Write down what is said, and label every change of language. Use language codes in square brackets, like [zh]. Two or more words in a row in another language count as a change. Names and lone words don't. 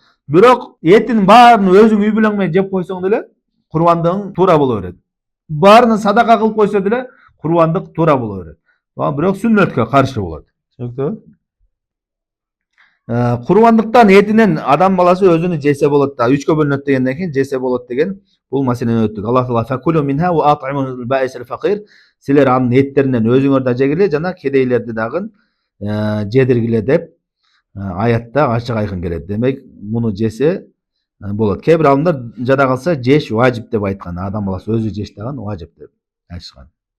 [ky] Бирок этин баарын өзүң үй бүлөң менен жеп койсоң деле курбандыгың туура боло берет. Баарына садака кылып койсо деле курбандык туура боло берет. Бирок сүннөткө каршы болот. Түшүнүктүбү? Курбандыктан этинен адам баласы өзүнү жесе болот да. 3кө бөлүнөт дегенден кийин жесе болот деген бул маселени өттүк. [ar] Аллах таала فكلوا منها وأطعموا البائس الفقير. [ky] Силер анын эттеринен өзүңөр да жегиле жана кедейлерди дагы жедиргиле деп аятта ачык айкын келет. Демек муну жесе болот. Кээ бир алымдар жада калса жеш важип деп айткан. Адам баласы өзү жеш даган важип деп айтышкан.